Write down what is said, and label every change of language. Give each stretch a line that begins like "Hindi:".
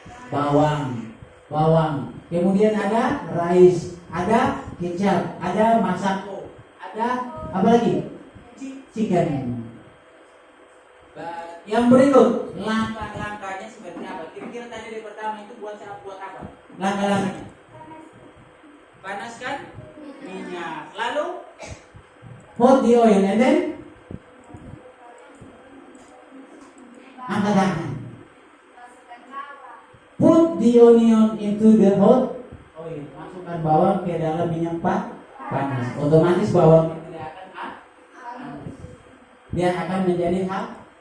Indonesian: bawang. Kemudian ada rice, ada kecap, ada masako, ada apa lagi? Chicken. Yang berikut, langkah-langkahnya seperti apa? Kira-kira tadi dari pertama itu buat apa? Langkah-langkahnya. Panaskan minyak.
English: Lalu put the oil and then
Indonesian: angkat tangan. Masukkan bawang.
English: Put the onion into the hot oil.
Indonesian: Masukkan bawang ke dalam minyak panas. Otomatis bawang tidak akan dia akan menjadi halus.